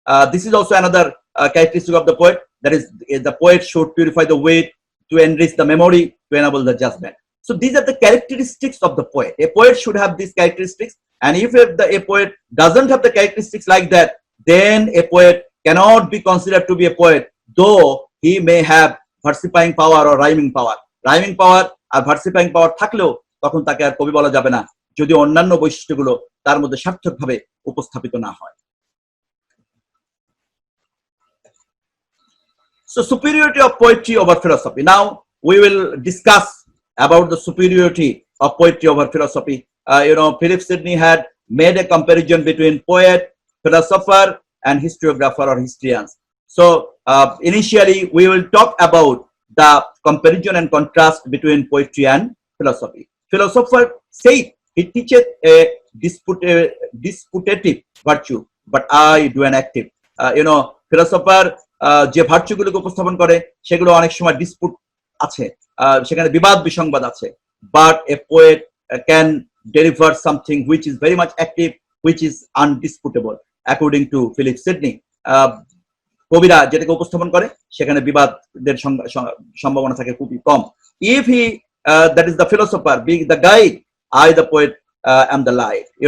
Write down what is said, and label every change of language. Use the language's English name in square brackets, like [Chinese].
[English] This is also another characteristic of the poet, that is, the poet should purify the wit, to enrich the memory, to enable the judgment. So these are the characteristics of the poet. A poet should have these characteristics, and if a poet doesn't have the characteristics like that, then a poet cannot be considered to be a poet, though he may have versifying power or rhyming power. [Bangla] Rhyming power আর versifying power থাকলেও তখন তাকে আর কবি বলা যাবে না, যদি অন্যান্য বৈশিষ্ট্যগুলো তার মধ্যে সার্থকভাবে উপস্থাপিত না হয়। [English] So superiority of poetry over philosophy. Now we will discuss about the superiority of poetry over philosophy. Philip Sidney had made a comparison between poet, philosopher, and historiographer or historians. So initially we will talk about the comparison and contrast between poetry and philosophy. Philosopher said he teaches a disputative virtue, but I do an active. Philosopher [Bangla] যে ভার্চুগুলোকে উপস্থাপন করে সেগুলো অনেক সময় dispute আছে, সেখানে বিবাদ বিসংবাদ আছে, [English] But a poet can deliver something which is very much active, which is undisputable according to Philip Sidney. [Bangla] কবিরা যেটাকে উপস্থাপন করে সেখানে বিবাদের সম্ভাবনা থাকে খুবই কম। [English] If he that is the philosopher being the guide, I the poet am the light.